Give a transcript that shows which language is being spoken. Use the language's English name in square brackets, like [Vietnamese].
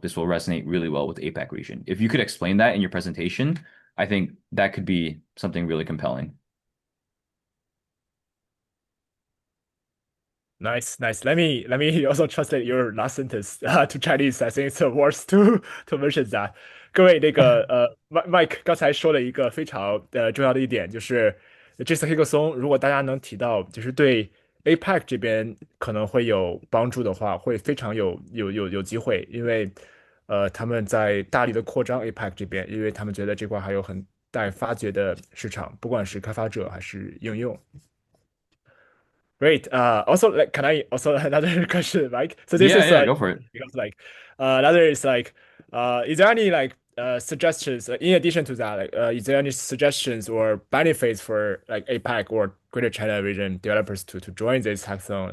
[English] This will resonate really well with the APAC region. If you could explain that in your presentation, I think that could be something really compelling. Nice, nice. Let me also translate your last sentence to Chinese. I think it's worth to mention that. [Chinese] 各位，那个Mike 刚才说了一个非常重要的一点，就是这次黑客松，如果大家能提到，就是对 APAC 这边可能会有帮助的话，会非常有机会，因为他们在大力的扩张 APAC 这边，因为他们觉得这块还有很待发掘的市场，不管是开发者还是应用。 [English] Great. Also, like, can I also another question, Mike? So this Yeah, is yeah, go for it. because like, another is like, is there any like suggestions in addition to that? Like, is there any suggestions or benefits for like APAC or Greater China region developers to join this hackathon?